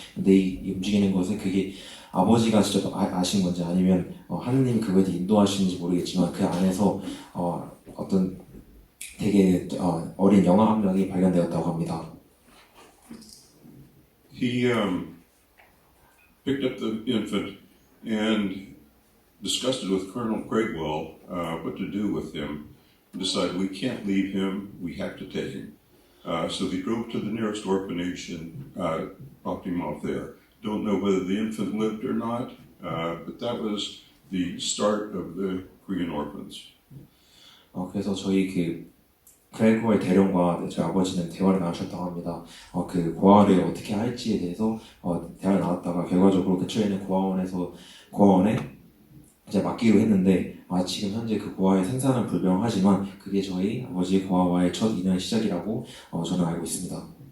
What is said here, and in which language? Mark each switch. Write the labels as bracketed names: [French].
[Korean] 근데 이 움직이는 것은 그게 아버지가 직접 아신 건지 아니면 하느님이 그거에 대해 인도하시는지 모르겠지만 그 안에서 어떤 되게 어린 영아 한 명이 발견되었다고 합니다. [English] He picked up the infant and discussed it with Colonel Craigwell what to do with him. And decided we can't leave him, we have to take him. So they drove to the nearest orphanage and dropped him off there. Don't know whether the infant lived or not, but that was the start of the Korean orphans. [Korean] 그래서 저희 크레이그의 대령과 저희 아버지는 대화를 나누셨다고 합니다. 그 고아를 어떻게 할지에 대해서 대화를 나눴다가 결과적으로 근처에 있는 고아원에 이제 맡기로 했는데 지금 현재 그 고아의 생사는 불명하지만 그게 저희 아버지의 고아와의 첫 인연 시작이라고 저는 알고 있습니다.